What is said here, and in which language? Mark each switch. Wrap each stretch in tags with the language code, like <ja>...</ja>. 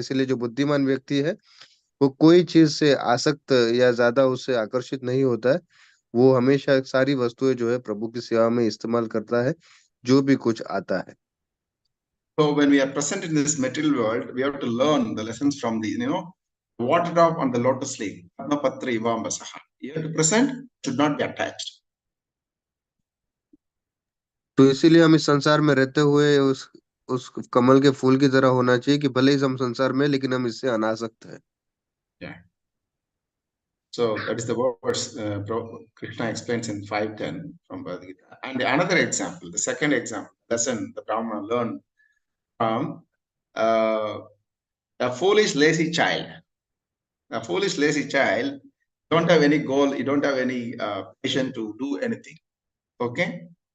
<hi>इसीलिए जो बुद्धिमान व्यक्ति है वो कोई चीज से आसक्त या ज्यादा उससे आकर्षित नहीं होता है। वो हमेशा सारी वस्तुएं जो है प्रभु की सेवा में इस्तेमाल करता है, जो भी कुछ आता है।</hi> <en>So when we are present in this material world, we have to learn the lessons from the, water drop on the lotus leaf.</en> <sa>Padmapatra ivambasaha.</sa> <en>You have to present, should not be attached.</en> <hi>तो इसीलिए हम इस संसार में रहते हुए उस कमल के फूल की तरह होना चाहिए कि भले ही हम संसार में, लेकिन हम इससे अनासक्त हैं।</hi> <en>Yeah. So that is the verse Krishna explains in 5:10 from Bhagavata. And another example, the second example, lesson the Brahmana learned from a foolish, lazy child. A foolish, lazy child don't have any goal, you don't have any passion to do anything. Okay?</en>